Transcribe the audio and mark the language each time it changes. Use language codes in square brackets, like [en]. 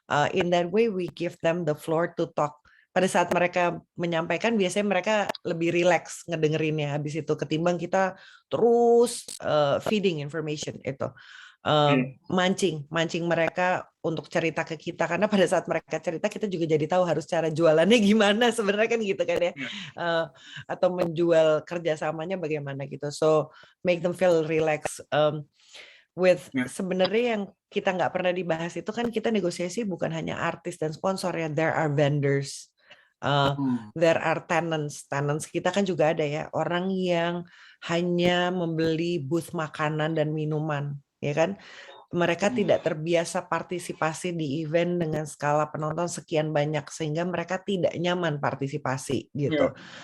[en] In that way we give them the floor to talk. [id] Pada saat mereka menyampaikan biasanya mereka lebih rileks ngedengerinnya habis itu ketimbang kita terus feeding information itu. Mancing mereka untuk cerita ke kita karena pada saat mereka cerita kita juga jadi tahu harus cara jualannya gimana sebenarnya kan gitu kan ya. Atau menjual kerjasamanya bagaimana gitu. [en] So make them feel relaxed. [id] Sebenarnya yang kita nggak pernah dibahas itu kan kita negosiasi bukan hanya artis dan sponsor ya, [en] there are vendors, there are tenants [id] kita kan juga ada ya, orang yang hanya membeli booth makanan dan minuman ya kan, mereka tidak terbiasa partisipasi di event dengan skala penonton sekian banyak sehingga mereka tidak nyaman partisipasi gitu.